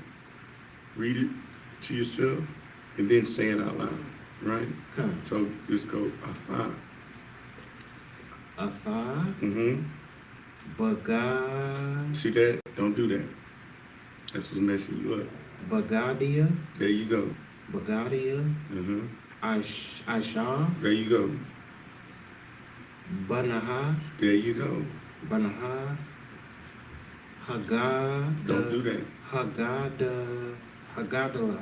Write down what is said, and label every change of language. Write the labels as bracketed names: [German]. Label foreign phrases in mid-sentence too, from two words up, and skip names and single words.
[English] Read it to yourself and then say it out loud, right? Come. So just go afa. Atha? Mm-hmm. Bagad? See that? Don't do that. That's what's messing you up. Bagadia? There you go. Bagadia? Mm-hmm. Aisha? There you go. Banaha? There you go. Banaha? Hagad? Don't do that. Hagadala?